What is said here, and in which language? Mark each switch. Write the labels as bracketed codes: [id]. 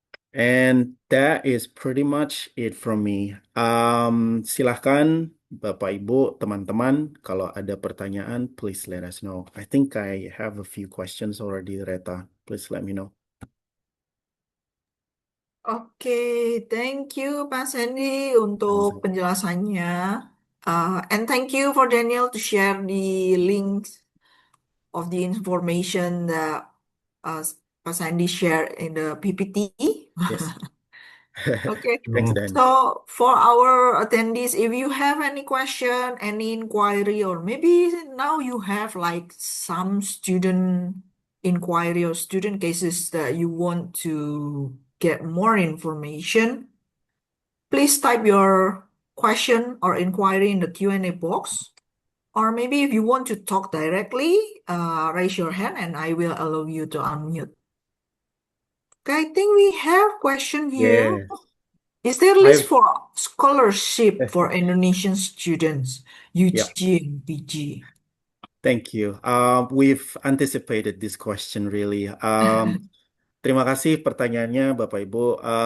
[en] And that is pretty much it from me. [id] Silahkan Bapak Ibu, teman-teman, kalau ada pertanyaan, [en] please let us know. I think I have a few questions already, Reta. Please let me know. [id] Oke, [en] thank you [id] Pak Sandy untuk penjelasannya. [en] And thank you for Daniel to share the links of the information that Pak Sandy shared in the PPT. Yes. Okay. Thanks, Dan. So for our attendees, if you have any question, any inquiry, or maybe now you have like some student inquiry or student cases that you want to get more information, please type your question or inquiry in the Q&A box. Or maybe if you want to talk directly, raise your hand and I will allow you to unmute. Okay, I think we have question here. Yeah. Is there a list I've for scholarship for Indonesian students, yeah. UG and PG? Thank you. We've anticipated this question really. [id] Terima kasih pertanyaannya, Bapak Ibu.